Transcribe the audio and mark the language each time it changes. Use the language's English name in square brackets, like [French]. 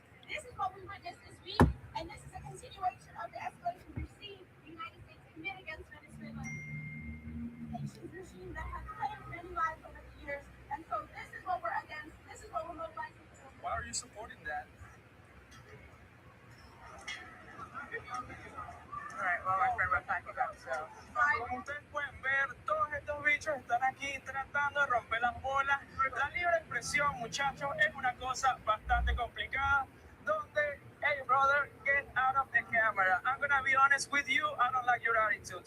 [English] This is what we witnessed this week, and this is a continuation of the escalation we've seen the United States commit against Venezuela. Sanctions regime that has claimed many lives over the years, and so this is what we're against. This is what we're mobilizing for. Why are you supporting that? Alright, well, my friend, we're packing up, so. [Spanish] Como ustedes pueden ver, todos estos bichos están aquí tratando de romper las bolas. La libre expresión, muchachos, es una cosa bastante complicada. [English] Donde, hey, brother, get out of the camera. I'm gonna be honest with you, I don't like your attitude.